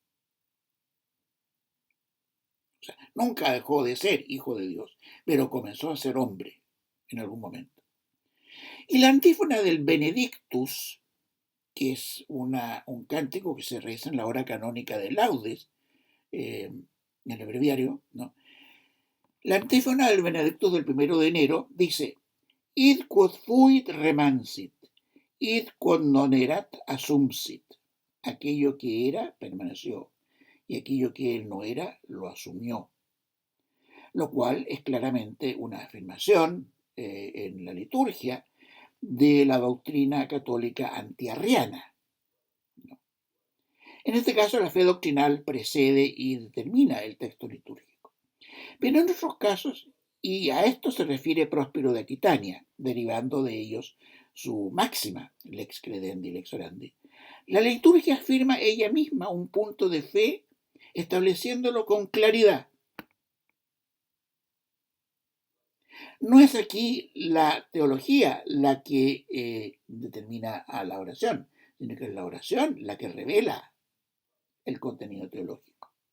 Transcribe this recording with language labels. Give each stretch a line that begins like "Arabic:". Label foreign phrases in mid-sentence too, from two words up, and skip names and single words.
Spanish: O sea, nunca dejó de ser hijo de Dios, pero comenzó a ser hombre en algún momento. Y la antífona del Benedictus, que es un cántico que se reza en la hora canónica de Laudes, en el breviario, ¿no? La antífona del Benedictus del 1 de enero dice:
Latin: Id quod fuit remansit, id quod non erat assumpsit.
Spanish: Aquello que era permaneció, y aquello que él no era lo asumió. Lo cual es claramente una afirmación en la liturgia de la doctrina católica antiarriana, ¿no? En este caso, la fe doctrinal precede y determina el texto litúrgico. Pero en otros casos, y a esto se refiere Próspero de Aquitania, derivando de ellos su máxima,
Latin: lex credendi, lex orandi,
Spanish: la liturgia afirma ella misma un punto de fe, estableciéndolo con claridad. No es aquí la teología la que determina a la oración, sino que es la oración la que revela el contenido teológico.